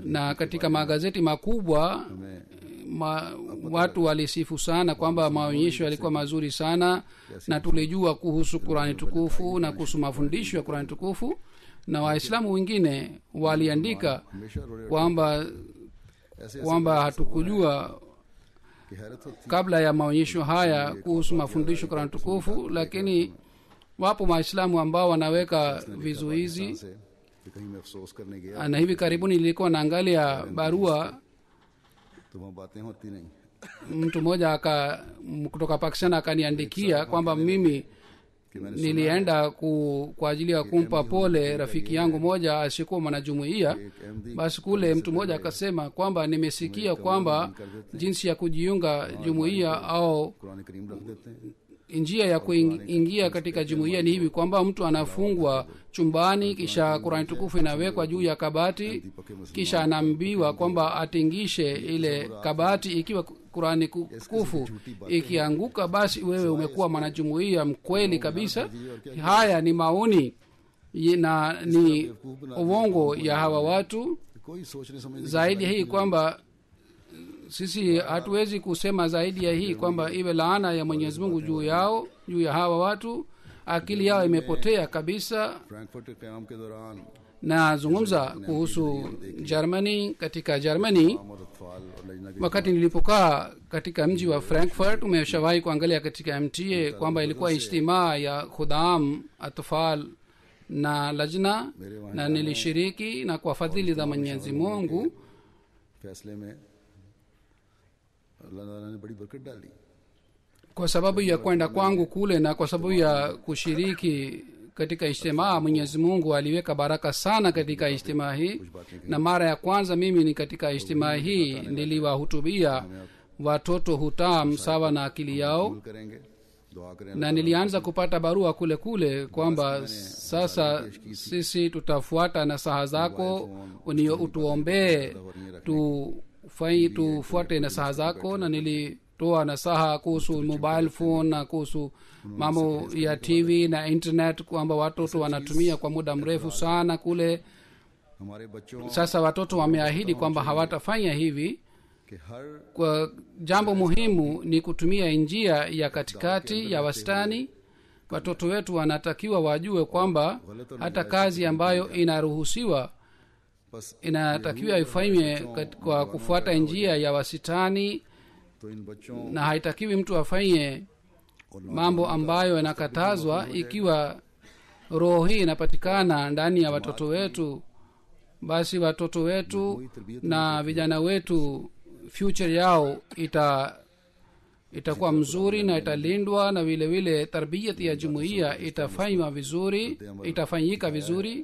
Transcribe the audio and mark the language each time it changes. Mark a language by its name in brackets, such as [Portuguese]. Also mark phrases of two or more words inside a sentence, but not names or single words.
[Swahili] na katika magazeti makubwa watu walisifu sana kwamba maonyesho yalikuwa mazuri sana, na tulijua kuhusu Qurani tukufu na kuhusu mafundisho ya Qurani tukufu. Na Waislamu wengine waliandika [Hindi] हमेशा रोड़े [Swahili] kwamba hatukujua [Hindi] की हैरत होती [Swahili] kabla ya maonyesho haya kuhusu mafundisho ya Qurani tukufu, lakini wapo Waislamu ambao wanaweka vizuizi. [Hindi] से कि कहीं मैं अफसोस करने गया [Swahili] Na hivi karibuni nilikuwa naangalia barua, [Hindi] तो वहाँ बातें होती नहीं। [Swahili] mtu mmoja kutoka Pakistan akaniandikia kwamba mimi nilienda kwa ajili ya kumpa pole rafiki yangu moja asiyekuwa mwanajumuiya. Basi kule mtu mmoja akasema kwamba nimesikia kwamba jinsi ya kujiunga jumuiya au [Hindi] कुरान करीम रख देते हैं, [Swahili] njia ya kuingia katika jumuiya ni hivi kwamba mtu anafungwa chumbani, kisha Qurani tukufu inawekwa juu ya kabati, kisha anaambiwa kwamba atingishe ile kabati. Ikiwa Qurani tukufu ikianguka, basi wewe umekuwa mwanajumuiya mkweli kabisa. Haya ni maoni na ni uongo ya hawa watu. [Hindi] कोई सोचने समझने [Swahili] Zaidi ya hii kwamba sisi hatuwezi kusema zaidi ya hii kwamba iwe laana ya Mwenyezi Mungu juu ya hawa watu. Akili yao imepotea kabisa. [Hindi] फ्रैंकफर्ट के क़याम के दौरान [Swahili] Nazungumza kuhusu Germany. Katika Germany, [Hindi] और अतफाल और लजना के [Swahili] wakati nilipokaa katika mji wa Frankfurt, umeshawahi kuangalia katika MTA kwamba ilikuwa ijtimaa ya khudam, atfal na lajna, na nilishiriki, na kwa fadhili za Mwenyezi Mungu [Hindi] फैसले में अल्लाह ताला ने बड़ी बरकत डाली। [Swahili] kwa sababu ya kwenda kwangu kule na kwa sababu ya kushiriki katika ijtimaa, Mwenyezi Mungu aliweka baraka sana katika ijtimaa hii. Na mara ya kwanza mimi ni katika ijtimaa hii niliwahutubia watoto hutam sawa na akili yao, [Hindi] कबूल करेंगे, दुआ करें [Swahili] na nilianza kupata barua kwamba sasa sisi tutafuata nasaha zako, utuombee tufuate nasaha zako. Na nilitoa nasaha kuhusu [English] mobile phone [Swahili] na kuhusu mambo ya TV na internet kwamba watoto wanatumia kwa muda mrefu sana kule. [Hindi] हमारे बच्चों [Swahili] Sasa watoto wameahidi kwamba hawatafanya hivi. [Hindi] के हर [Swahili] Kwa jambo muhimu ni kutumia njia ya katikati ya wastani. Watoto wetu wanatakiwa wajue kwamba hata kazi ambayo inaruhusiwa [Hindi] बस [Swahili] inatakiwa ifanywe kwa kufuata njia ya wasitani, [Hindi] तो इन बच्चों [Swahili] na haitakiwi mtu afanye mambo ambayo yanakatazwa ikiwa roho hii inapatikana ndani ya watoto wetu, basi watoto wetu na vijana wetu future yao itakuwa mzuri na italindwa, na vile vile tarbiyati ya jumuiya itafanyika vizuri.